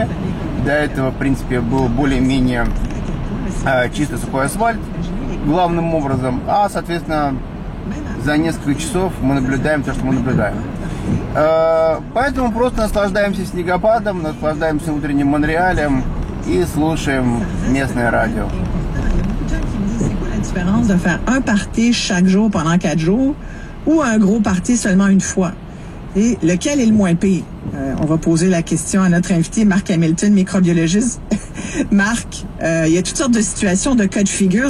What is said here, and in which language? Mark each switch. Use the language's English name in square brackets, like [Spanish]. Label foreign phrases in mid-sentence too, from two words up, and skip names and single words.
[Russian] До этого, в принципе, был более-менее чисто сухой асфальт, главным образом. А, соответственно, за несколько часов мы наблюдаем то, что мы наблюдаем. Поэтому просто наслаждаемся снегопадом, наслаждаемся утренним Монреалем и слушаем местное радио. [French] La différence de faire un party chaque jour pendant 4 jours ou un gros party seulement une fois? Et lequel est le moins pire? On va poser la question à notre invité, Marc Hamilton, microbiologiste. Marc, il y a toutes sortes de situations, de cas de figure.